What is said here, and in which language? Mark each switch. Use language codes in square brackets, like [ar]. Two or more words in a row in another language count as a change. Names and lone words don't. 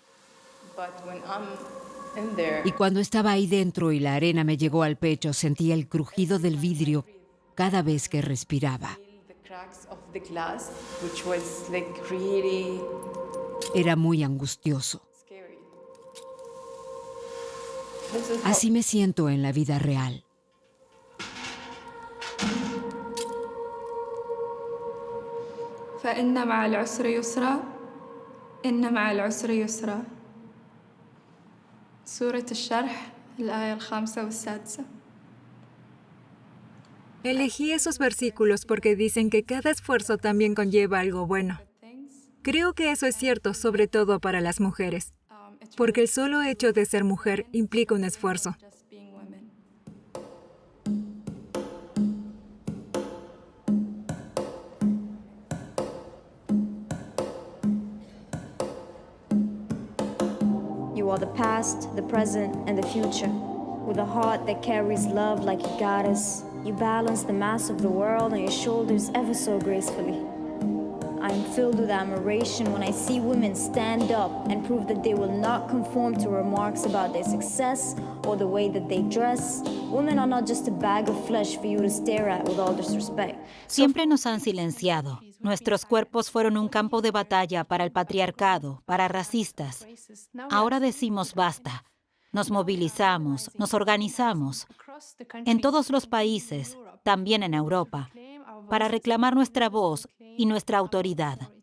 [es] Y cuando estaba ahí dentro y la arena me llegó al pecho, sentía el crujido del vidrio cada vez que respiraba. Era muy angustioso. Así me siento en la vida real. [ar] فإن مع العسر يسرا إن مع العسر يسرا سورة الشرح الآية 5 و6. [es] Elegí esos versículos porque dicen que cada esfuerzo también conlleva algo bueno. Creo que eso es cierto, sobre todo para las mujeres, porque el solo hecho de ser mujer implica un esfuerzo. [en] You are the past, the present, and the future. With a heart that carries love like a goddess, you balance the mass of the world on your shoulders ever so gracefully. I am filled with admiration when I see women stand up and prove that they will not conform to remarks about their success or the way that they dress. Women are not just a bag of flesh for you to stare at with all disrespect. [es] Siempre nos han silenciado. Nuestros cuerpos fueron un campo de batalla para el patriarcado, para racistas. Ahora decimos basta. Nos movilizamos, nos organizamos. En todos los países, también en Europa, para reclamar nuestra voz y nuestra autoridad.